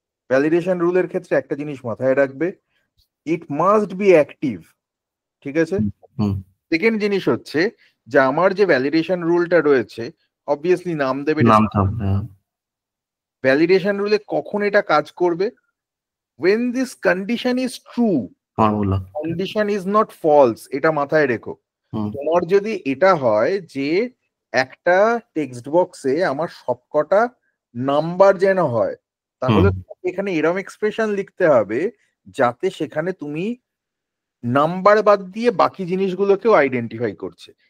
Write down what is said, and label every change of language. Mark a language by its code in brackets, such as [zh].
[bn] Validation রুলের ক্ষেত্রে একটা জিনিস মাথায় রাখবে, [en] It must be active. [bn] ঠিক আছে। সেকেন্ড জিনিস হচ্ছে যে আমার যে ভ্যালিডেশন রুলটা রয়েছে অবভিয়াসলি নাম দেবে। ভ্যালিডেশন রুলে কখন এটা কাজ করবে? [en] when this condition is true, condition is not false, [bn] এটা মাথায় রেখো। তোমার যদি এটা হয় যে একটা টেক্সট বক্সে আমার সবকটা নাম্বার যেন হয়, তাহলে এখানে এরকম এক্সপ্রেশন লিখতে হবে যাতে সেখানে তুমি নাম্বার বাদ দিয়ে বাকি জিনিসগুলোকেও আইডেন্টিফাই করছে।